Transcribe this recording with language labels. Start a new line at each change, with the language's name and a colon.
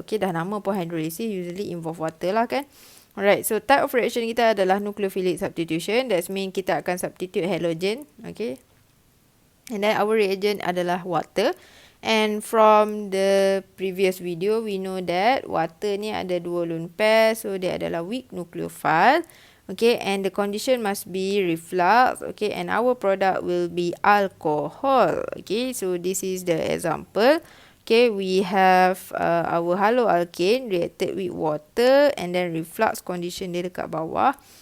English: Okay,
Malay: dah nama pun
English: hydrolysis usually involve water lah kan. Alright, so type of reaction kita adalah nucleophilic substitution. That means kita akan substitute halogen. Okay. And then our reagent adalah water. And from the previous video, we know that water ni ada 2 lone pair.
Malay: So, dia adalah weak nucleophile.
English: Okay, and the condition must be reflux. Okay, and our product will be alcohol. Okay, so this is the example. Okay, we have our haloalkane reacted with water and then reflux condition
Malay: dia dekat bawah.